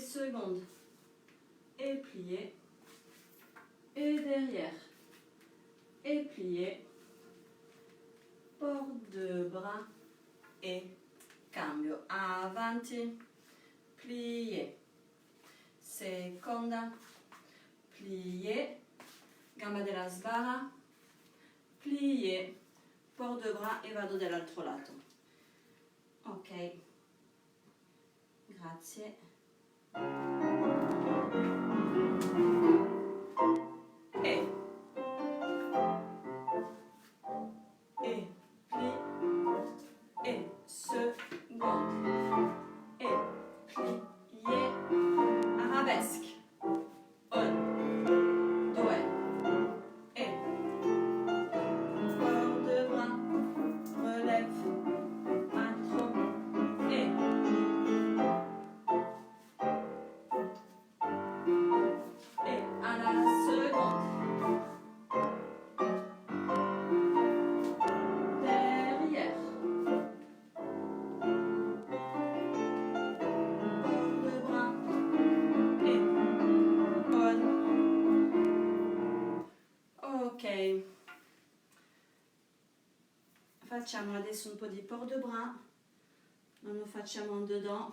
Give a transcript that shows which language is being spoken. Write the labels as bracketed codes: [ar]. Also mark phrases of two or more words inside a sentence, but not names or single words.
[fr] seconde, et plié, et derrière, et plié, porte de bras, et cambio, [it] avanti, plié, seconda, plié, gamba della sbarra, [fr] plié, porte de bras [it] e vado dall'altro lato. Ok, grazie. [fr] E pli, e seconde, e plié, arabesque. 1, 2, et port de bras, relève, intro, et à la seconde, derrière, port de bras, et 1. [it] Ok, facciamo adesso un po' di [fr] port de bras, [it] non lo facciamo in dedans.